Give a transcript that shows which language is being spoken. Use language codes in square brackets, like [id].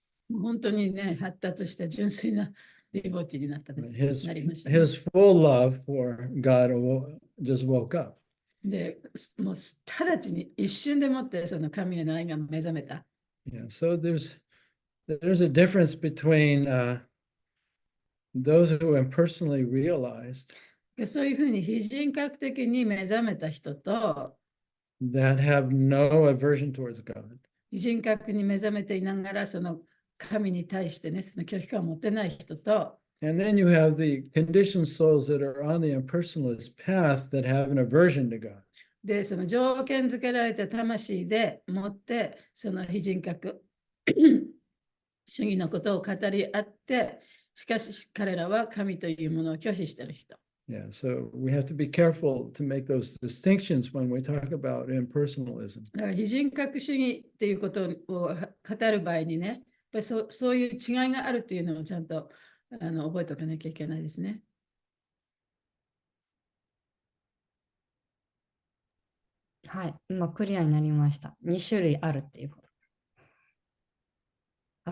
[ja] もう本当にね、発達した純粋なディボーティになったです。 [en] His [ja] なりましたね。 [en] his full love for God just woke up. [ja] で、もう直ちに一瞬でもってその神への愛が目覚めた。 [en] Yeah. So there's a difference between those who impersonally realized [ja] でそういうふうに非人格的に目覚めた人と、 [en] that have no aversion towards God. [ja] 非人格に目覚めていながらその神に対してね、その拒否感を持ってない人と、 [en] And then you have the conditioned souls that are on the impersonalist path that have an aversion to God. [ja] で、その条件付けられた魂でもって、その非人格主義のことを語り合って、しかし彼らは神というものを拒否している人。 [en] Yeah, so we have to be careful to make those distinctions when we talk about impersonalism. [ja] だから非人格主義っていうことを語る場合にね、やっぱりそういう違いがあるというのをちゃんと覚えておかなきゃいけないですね。はい、今クリアになりました。2種類あるっていうこと。